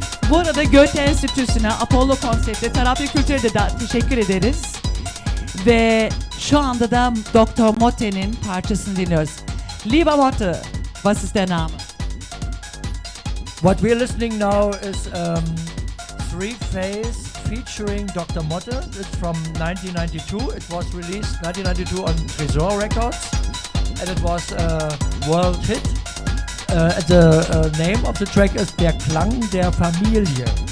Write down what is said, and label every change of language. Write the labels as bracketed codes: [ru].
[tr] Bu arada Goethe Enstitüsü'ne, Apollo Konsept'e, Terapi Kültür'e de teşekkür ederiz. Ve şu anda da Dr. Motte'nin parçasını dinliyoruz. [de] Lieber Motte, was ist der Name? [en] What we're listening now is Three Phase featuring Dr. Motte. It's from 1992. It was released 1992 on Tresor Records, and it was a world hit. The name of the track is Der Klang der Familie.